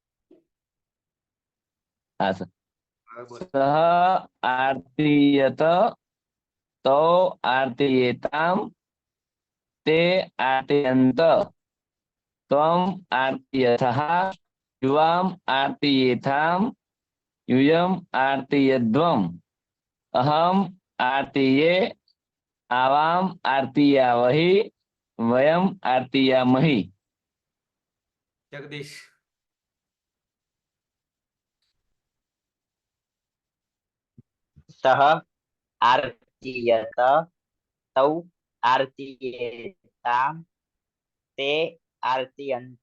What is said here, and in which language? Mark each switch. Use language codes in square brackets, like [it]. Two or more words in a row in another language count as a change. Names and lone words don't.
[gu] હા સર. હવે બોલો. [sa] सः आर्तीयत तौ आर्तीयेताम् ते आर्तीयन्त त्वम् आर्तीयथः युवाम् आर्तीयेथाम् यूयम आर्तीयध्वम अहम आर्तीये आवाम आर्तीयावहि वयम आर्तीयामहि. [gu] જગદીશ. [sa] सः आर्तीयत तौ आर्तीयेताम् ते आर्तीयन्त.